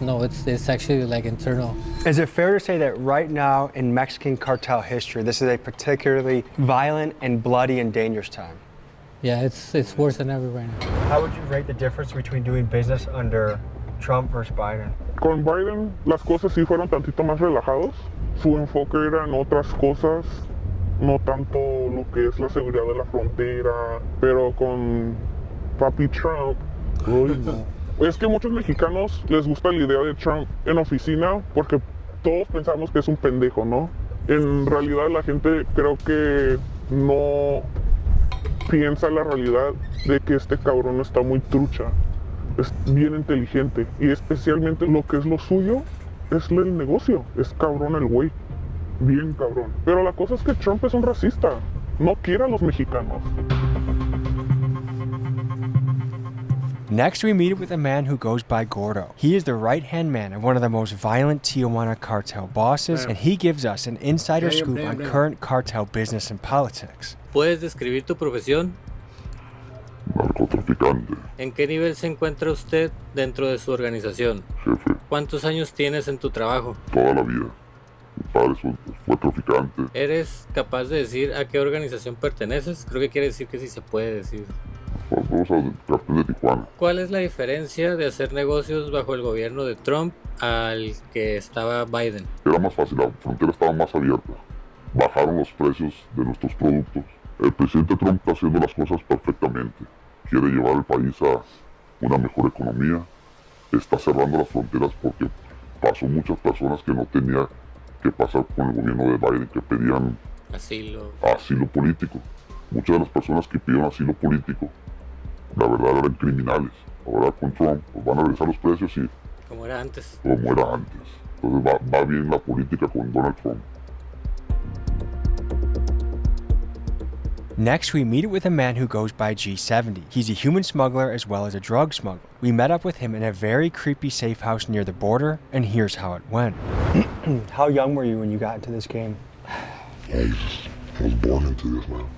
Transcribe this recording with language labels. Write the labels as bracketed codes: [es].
[en] No, it's actually like internal. Is it fair to say that right now in Mexican cartel history, this is a particularly violent and bloody and dangerous time? Yeah, it's worse than ever right now. How would you rate the difference between doing business under Trump versus Biden? [es] Con Biden las cosas sí fueron tantito más relajados. Su enfoque era en otras cosas, no tanto lo que es la seguridad de la frontera, pero con Papi Trump, es que muchos mexicanos les gusta la idea de Trump en oficina porque todos pensamos que es un pendejo, ¿no? En realidad la gente creo que no piensa la realidad de que este cabrón está muy trucha. Es bien inteligente y especialmente lo que es lo suyo es el negocio. Es cabrón el güey, bien cabrón. Pero la cosa es que Trump es un racista, no quiere a los mexicanos. [en] Next, we meet with a man who goes by Gordo. He is the right-hand man of one of the most violent Tijuana cartel bosses, and he gives us an insider scoop on current cartel business and politics. [es] ¿Puedes describir tu profesión? Narcotraficante, ¿En qué nivel se encuentra usted dentro de su organización? jefe, ¿Cuántos años tienes en tu trabajo? toda la vida. Mi padre fue traficante. ¿Eres capaz de decir a qué organización perteneces? Creo que quiere decir que sí se puede decir. Vamos al cartel de Tijuana. ¿Cuál es la diferencia de hacer negocios bajo el gobierno de Trump al que estaba Biden? Era más fácil, la frontera estaba más abierta. Bajaron los precios de nuestros productos. El presidente Trump está haciendo las cosas perfectamente. Quiere llevar el país a una mejor economía. Está cerrando las fronteras porque pasó muchas personas que no tenían que pasar con el gobierno de Biden, que pedían asilo político. Muchas de las personas que pidieron asilo político, la verdad eran criminales. Ahora con Trump pues van a regresar los precios y como era antes. Entonces va bien la política con Donald Trump. [en] Next, we meet with a man who goes by G70. He's a human smuggler as well as a drug smuggler. We met up with him in a very creepy safe house near the border, and here's how it went. How young were you when you got into this game? I was born into this, man.